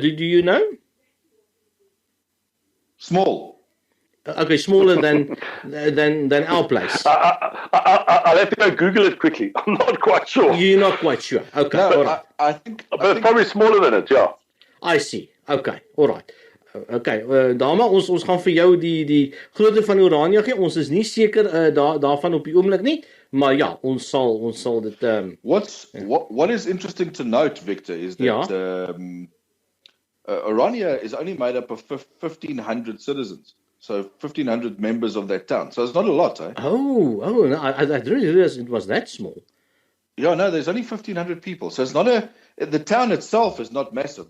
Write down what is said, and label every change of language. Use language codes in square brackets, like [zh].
[en] Do you know? Small. Okay, smaller than our place. I'll have to go Google it quickly. I'm not quite sure. You're not quite sure. Okay, No, all right. I think. But it's probably smaller than it, yeah. I see. Okay, all right. [af] Okay, dame, ons gaan vir jou die grootte van Orania gee. Ons is nie seker daarvan op die oomblik nie, maar ja, ons sal dit [en] What is interesting to note, Victor, is that Orania is only made up of 1,500 citizens. So 1,500 members of that town. So it's not a lot, eh? Oh, no, I didn't realize it was that small. Yeah, no, there's only 1,500 people. So it's not the town itself is not massive.